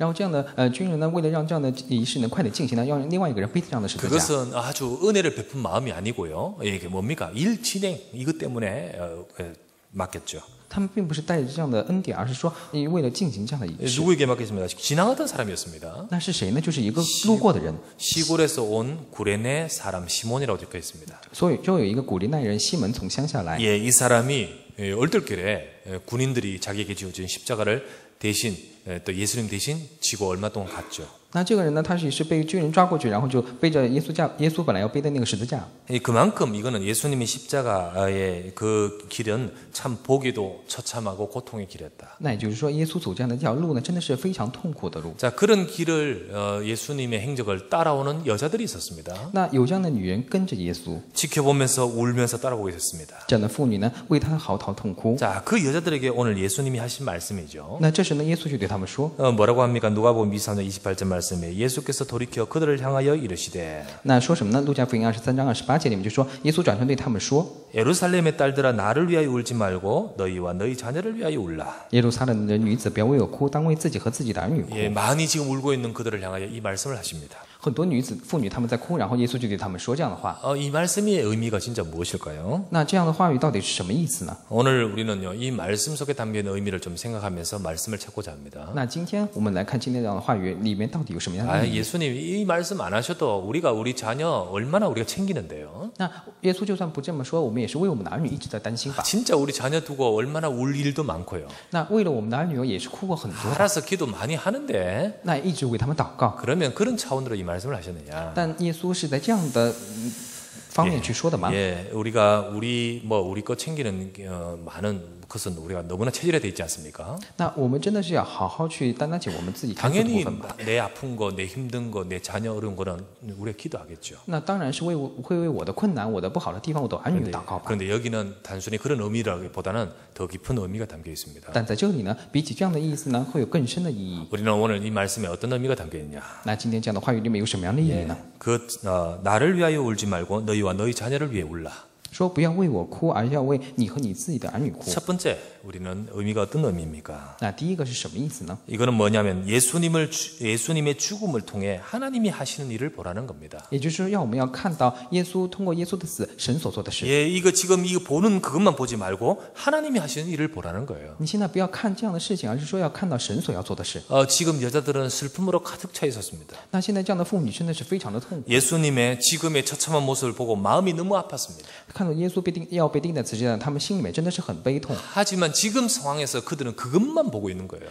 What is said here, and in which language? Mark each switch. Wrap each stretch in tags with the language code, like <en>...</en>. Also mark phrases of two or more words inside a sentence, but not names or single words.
<zh>然后这样的军人呢，为了让这样的仪式能快点进行呢，要让另外一个人背这样的十字架。</zh> <ko>그것은 아주 은혜를 베푼 마음이 아니고요. 이게 뭡니까? 일 진행 이것 때문에 맡겼죠.</ko> <zh>他们并不是带着这样的恩典，而是说为了进行这样的仪式。</zh> <ko>누구에게 맡겼습니다? 지나가던 사람이었습니다.</ko> <zh>那是谁呢？就是一个路过的人。</zh> <ko>시골에서 온 구레네 사람 시몬이라고 적혀 있습니다.</ko> <zh>所以就有一个古利奈人西门从乡下来。</zh> <ko>예, 이 사람이 얼떨결에 군인들이 자기에게 지어진 십자가를 대신 또 예수님 대신 지고 얼마 동안 갔죠.</ko> <zh>那这个人呢，他是被军人抓过去，然后就背着耶稣本来要背的那个十字架。</zh> <ko>그만큼 이거는 예수님의 십자가의 그 길은 참 보기도 처참하고 고통의 길이었다.</ko> <zh>那也就是说，耶稣走这样的这条路呢，真的是非常痛苦的路。</zh> <ko>자, 그런 길을 예수님의 행적을 따라오는 여자들이 있었습니다.</ko> <zh>那有这样的女人跟着耶稣，</zh> <ko>지켜보면서 울면서 따라오고 있었습니다.</ko> <zh>这样的妇女呢，为他嚎啕痛哭。</zh> <ko>자, 그 여자들에게 오늘 예수님이 하신 말씀이죠.</ko> <zh>那这时呢，耶稣就对他们说，</zh> <ko>뭐라고 합니까? 누가복음 23장 28절 말씀에 예수께서 돌이켜 그들을 향하여 이르시되</ko> <zh>那说什么呢？路加福音23章28节里面就说，耶稣转身对他们说，</zh> <ko>예루살렘의 딸들아 나를 위하여 울지 말고 너희와 너희 자녀를 위하여 울라.</ko> <zh>耶路撒冷的女子，不要为我哭，当为自己和自己的儿女哭。</zh> <ko>예, 많이 지금 울고 있는 그들을 향하여 이 말씀을 하십니다.</ko> <zh>很多妇女她们在哭，然后耶稣就对他们说这样的话。</zh> <ko>이 말씀의 의미가 진짜 무엇일까요?</ko> <zh>那这样的话语到底是什么意思呢？</zh> <ko>오늘 우리는요, 이 말씀 속에 담겨 있는 의미를 좀 생각하면서 말씀을 찾고자 합니다.</ko> <zh>那今天我们来看今天这样的话语里面到底有什么样的意义？</zh> <ko>예수님 이 말씀 안 하셔도 우리 자녀 얼마나 우리가 챙기는데요.</ko> <zh>那耶稣就算不这么说，我们也是为我们的儿女一直在担心吧。</zh> <ko>진짜 우리 자녀 두고 얼마나 울 일도 많고요.</ko> <zh>那为了我们的儿女也是哭过很多，</zh> <ko>알아서 기도 많이 하는데</ko> <zh>那也一直为他们祷告。</zh> <ko>그러면 그런 차원으로 이 말씀을 하셨느냐?</ko> <zh>但耶稣是在这样的方面去说的吗？</zh> <ko>예, 우리가 우리 거 챙기는 많은 것은 우리가 너무나 체질화되어 있지 않습니까?</ko> <zh>那我们真的是要好好去担当起我们自己该做的部</zh> <ko>당연히</ko> <zh>分吧。</zh> <ko>내 아픈 거, 내 힘든 거, 내 자녀 어려운 거는 우리가 기도하겠죠.</ko> <zh>那当然是会为我的困难、我的不好的地方、我的儿女祷告吧。</zh> <ko>그런데 여기는 단순히 그런 의미라기보다는 더 깊은 의미가 담겨 있습니다.</ko> <zh>但在这里呢，比起这样的意思呢，会有更深的意义。</zh> <ko>우리는 오늘 이 말씀에 어떤 의미가 담겨 있냐?</ko> <zh>那今天这样的话语里面有什么样的意义呢？</zh> <ko>나를 위하여 울지 말고 너희와 너희 자녀를 위해 울라.</ko> <zh>说不要为我哭，而要为你和你自己的儿女哭。</zh> <ko>첫 번째, 우리는 의미가 어떤 의미입니까?</ko> <zh>那第一个是什么意思呢？</zh> <ko>이거는 뭐냐면 예수님의 죽음을 통해 하나님이 하시는 일을 보라는 겁니다.</ko> <zh>也就是说，要我们要看到耶稣通过耶稣的死，神所做的事。</zh> <ko>예, 이거 보는 그것만 보지 말고 하나님이 하시는 일을 보라는 거예요.</ko> <zh>你现在不要看这样的事情，而是说要看到神所要做的事。</zh> <ko>지금 여자들은 슬픔으로 가득 차 있었습니다.</ko> <zh>那现在这样的妇女真的是非常的痛苦，</zh> <ko>예수님의 지금의 처참한 모습을 보고 마음이 너무 아팠습니다.</ko> <zh>看到耶稣要被钉在十字架上，他们心里面真的是很悲痛。</zh> <ko>하지만 지금 상황에서 그들은 그것만 보고 있는 거예요.</ko>